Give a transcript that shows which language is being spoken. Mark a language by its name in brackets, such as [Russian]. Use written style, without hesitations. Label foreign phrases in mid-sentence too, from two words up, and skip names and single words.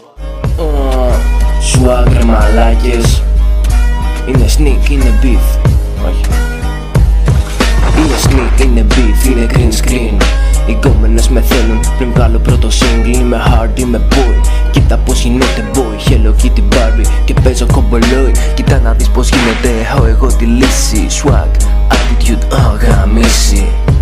[Greek] Swag ρε μαλάκες. Είναι sneak, είναι beef. Όχι. Είναι sneak, είναι beef, είναι [English] green screen. [Greek] Οι γκόμενες με θέλουν πριν βγάλω πρώτο single. Είμαι hard, είμαι boy. Κοίτα πως γίνεται boy. Hello Kitty Barbie και παίζω κομπολόι. Κοίτα να δεις πως γίνεται, έχω εγώ τη λύση. [English] Swag, attitude, [Greek] γαμίση.